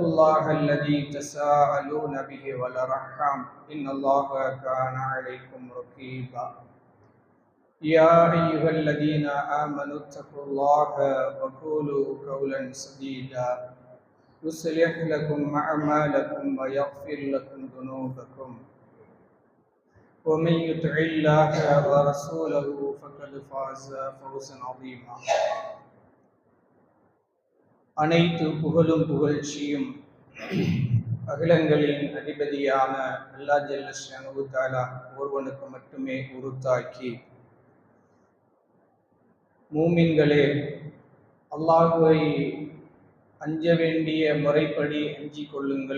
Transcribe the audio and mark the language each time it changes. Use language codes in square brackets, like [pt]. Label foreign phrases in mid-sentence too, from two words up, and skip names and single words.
[ar] الله الذي تساءلون به والأرحام إن الله كان عليكم رقيبا يا أيها الذين آمنوا اتقوا الله وقولوا قولا سديدا يصلح لكم أعمالكم ويغفر لكم ذنوبكم ومن يطع الله ورسوله فقد فاز فوزا عظيما [ta] அனைத்து புகழும் புகழ்ச்சியும் அகிலங்களின் அதிபதியான அல்லாஹ் [ar] جل شأنه تعالى [ta] ஒருவனுக்கு மட்டுமே உரித்தாக்கி, மூமின்களே, அல்லாஹ்வை அஞ்ச வேண்டிய முறைப்படி அஞ்சிக் கொள்ளுங்கள்.